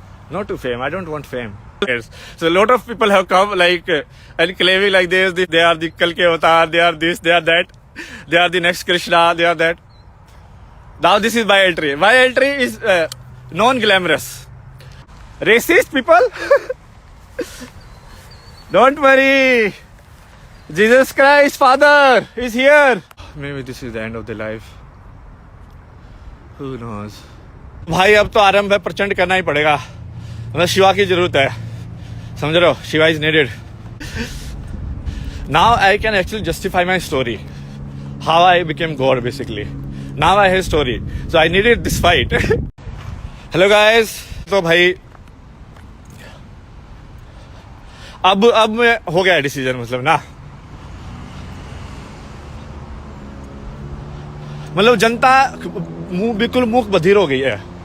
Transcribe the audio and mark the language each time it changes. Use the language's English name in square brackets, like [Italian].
[English] Not to fame. I don't want fame. Yes. So a lot of people have come and claiming like this, they are the Kalki Avatar, they are this, they are that, they are the next Krishna, they are that. Now this is my entry. My entry is non-glamorous. Racist people? Don't worry. Jesus Christ, Father, is here. Maybe this is the end of the life. Who knows? [Hindi] भाई अब तो आरंभ है, प्रचंड करना ही पड़ेगा। हमें शिवा की जरूरत है, समझ रहे हो? [English] Shiva is needed. Now I can actually justify my story. How I became God basically. Now I have a story. So I needed this fight. Hello guys. [Hindi] तो भाई अब मैं हो गया डिसीजन, मतलब ना, मतलब जनता बिल्कुल मूक बधिर हो गई है.